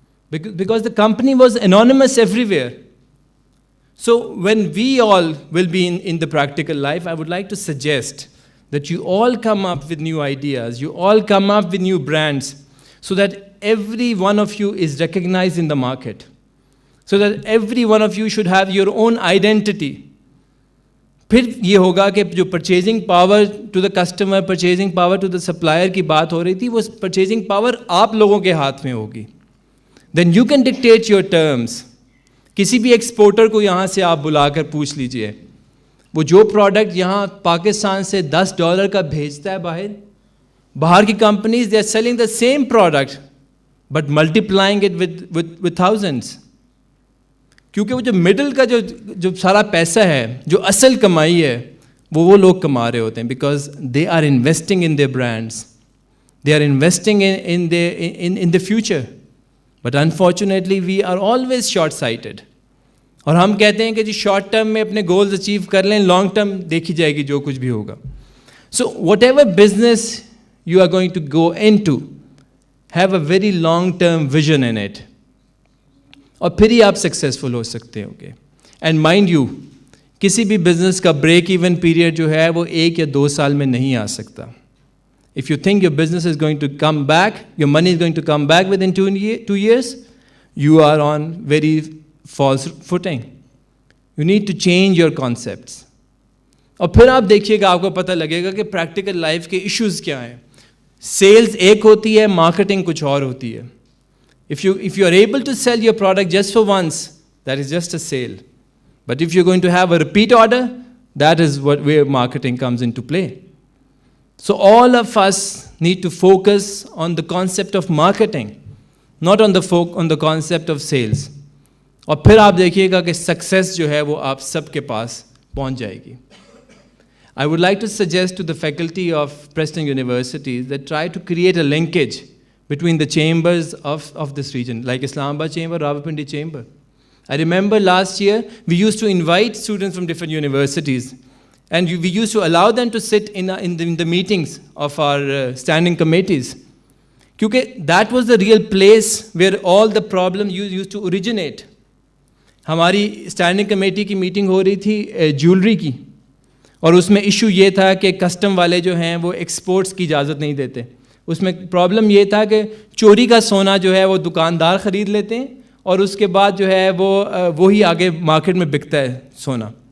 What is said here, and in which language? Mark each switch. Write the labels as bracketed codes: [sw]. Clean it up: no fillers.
[en] Because the company was anonymous everywhere. So when we all will be in the practical life, I would like to suggest that you all come up with new ideas, you all come up with new brands, so that every one of you is recognized in the market. So that every one of you should have your own identity. [ur] پھر یہ ہوگا کہ جو purchasing power to the customer, purchasing power to the supplier کی بات ہو رہی تھی, وہ پرچیزنگ پاور آپ لوگوں کے ہاتھ میں ہوگی. [en] Then you can dictate your terms. [ur] کسی بھی ایکسپورٹر کو یہاں سے آپ بلا کر پوچھ لیجئے, وہ جو پروڈکٹ یہاں پاکستان سے $10 کا بھیجتا ہے باہر کی companies [en] They are selling the same product but multiplying it with thousands. [ur] کیونکہ وہ جو مڈل کا جو سارا پیسہ ہے, جو اصل کمائی ہے, وہ لوگ کما رہے ہوتے ہیں. [en] Because they are investing in their brands, they are investing in the future. But unfortunately we are always short sighted. [ur] اور ہم کہتے ہیں کہ جی شارٹ ٹرم میں اپنے گولز اچیو کر لیں, لانگ ٹرم دیکھی جائے گی جو کچھ بھی ہوگا. [en] so whatever business you are going to go into, have a very long term vision in it, [ur] اور پھر ہی آپ سکسیزفل ہو سکتے ہو گے. اینڈ مائنڈ یو, کسی بھی بزنس کا بریک ایون پیریڈ جو ہے وہ 1 یا 2 سال میں نہیں آ سکتا. [en] If you think your business is going to come back, your money is going to come back within 2 years, you are on very false footing. You need to change your concepts. [ur] اور پھر آپ دیکھیے گا, آپ کو پتہ لگے گا کہ practical life کے ایشوز کیا ہیں. سیلز ایک ہوتی ہے, مارکیٹنگ کچھ اور ہوتی ہے. [en] If you are able to sell your product just for once, that is just a sale. But if you're going to have a repeat order, that is where marketing comes into play. So all of us need to focus on the concept of marketing, not on the concept of sales. [ur] اور پھر آپ دیکھیے گا کہ success جو ہے وہ آپ سب کے پاس پہنچ جائے گی. [en] I would like to suggest to the faculty of Preston University that try to create a linkage between the chambers of this region, like Islamabad Chamber, Rawalpindi Chamber. I remember last year, we used to invite students from different universities, and we used to allow them to sit in the meetings of our standing committees. Because that was the real place where all the problems used to originate. [ur] ہماری standing committee کی meeting ہو رہی تھی jewellery کی, اور اس میں issue یہ تھا کہ کسٹم والے جو ہیں وہ ایکسپورٹس کی اجازت نہیں دیتے. اس میں پرابلم یہ تھا کہ چوری کا سونا جو ہے وہ دکاندار خرید لیتے ہیں, اور اس کے بعد جو ہے وہی آگے مارکیٹ میں بکتا ہے سونا.